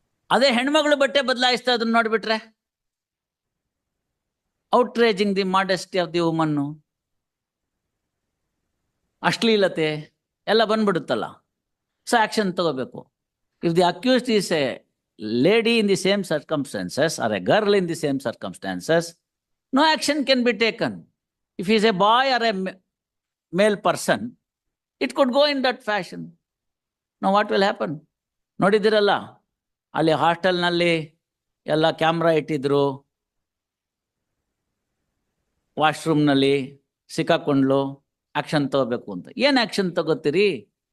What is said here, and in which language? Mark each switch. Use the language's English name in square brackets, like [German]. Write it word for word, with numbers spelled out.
[Kannada] ಅದೇ ಹೆಣ್ಮಗಳು ಬಟ್ಟೆ ಬದಲಾಯಿಸ್ತಾ ಅದನ್ನ ನೋಡ್ಬಿಟ್ರೆ [English] outraging the modesty of the woman, [Kannada] ಅಶ್ಲೀಲತೆ ಎಲ್ಲ ಬಂದ್ಬಿಡುತ್ತಲ್ಲ. ಸೊ ಆ್ಯಕ್ಷನ್ ತಗೋಬೇಕು. [English] If the accused is a lady in the same circumstances or a girl in the same circumstances, no action can be taken. If he is a boy or a ma- male person, it could go in that fashion. Now what will happen? [Kannada] ನೋಡಿದಿರಲ್ಲ, ಅಲ್ಲಿ ಹಾಸ್ಟೆಲ್ನಲ್ಲಿ ಎಲ್ಲ camera ಇಟ್ಟಿದ್ರು, ವಾಶ್ರೂಮ್ನಲ್ಲಿ ಸಿಕ್ಕಾಕೊಂಡ್ಲು, action ತಗೋಬೇಕು ಅಂತ. ಏನು action ತಗೋತೀರಿ?